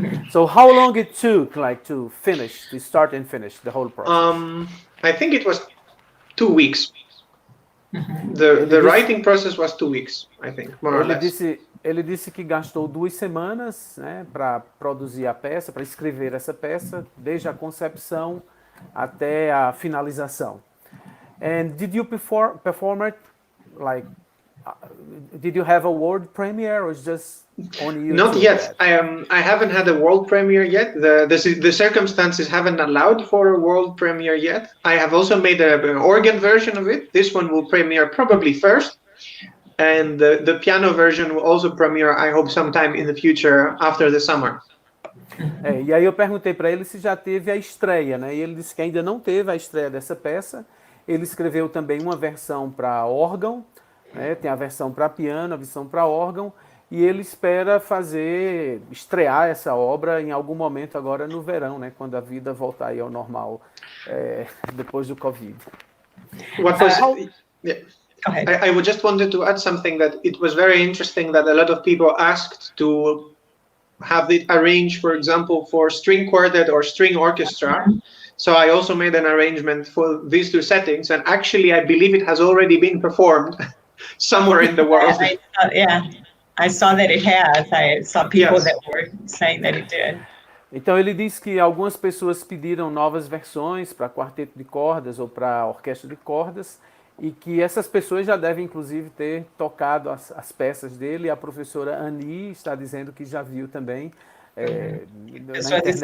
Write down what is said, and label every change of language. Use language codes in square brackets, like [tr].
[en] So how long it took, like, to start and finish the whole process? I think it was 2 weeks. The writing process was 2 weeks, I think, more or less. [pt] Ele disse que gastou 2 semanas, né, para produzir a peça, para escrever essa peça, desde a concepção até a finalização. [en] And did you perform it, like, did you have a world premiere, or is just on YouTube? Not yet. I haven't had a world premiere yet. The circumstances haven't allowed for a world premiere yet. I have also made an organ version of it. This one will premiere probably first. And the piano version will also premiere, I hope, sometime in the future after the summer. [pt] E aí eu perguntei para ele se já teve a estreia, né? E ele disse que ainda não teve a estreia dessa peça. Ele escreveu também uma versão para órgão, né? Tem a versão para piano, a versão para órgão, e ele espera estrear essa obra em algum momento agora no verão, né? Quando a vida voltar aí ao normal, depois do Covid. [en] I just wanted to add something, that it was very interesting that a lot of people asked to have it arranged, for example, for string quartet or string orchestra. So I also made an arrangement for these 2 settings, and actually I believe it has already been performed somewhere in the world. I saw that it has. I saw people that were saying that it did. [pt] Então ele diz que algumas pessoas pediram novas versões para quarteto de cordas ou para orquestra de cordas, e que essas pessoas já devem, inclusive, ter tocado as peças dele. E a professora Ani está dizendo que já viu também na internet.